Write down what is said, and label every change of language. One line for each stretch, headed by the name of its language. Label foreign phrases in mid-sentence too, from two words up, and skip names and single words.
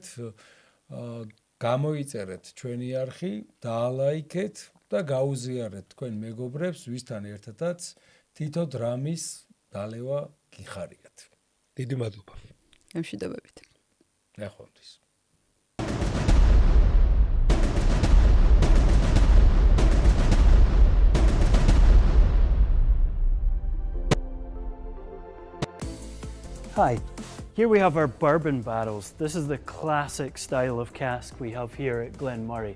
Georgian: გამოიწერეთ ჩვენი არხი, დაალაიქეთ და გაუზიარეთ თქვენ მეგობრებს, ვისთან ერთადაც თითო დრამის დალევა გიხარიათ. დიდი მადლობა. გამშვიდობებით. ნახვამდის.
English: Hi, here we have our bourbon barrels. This is the classic style of cask we have here at Glen Murray.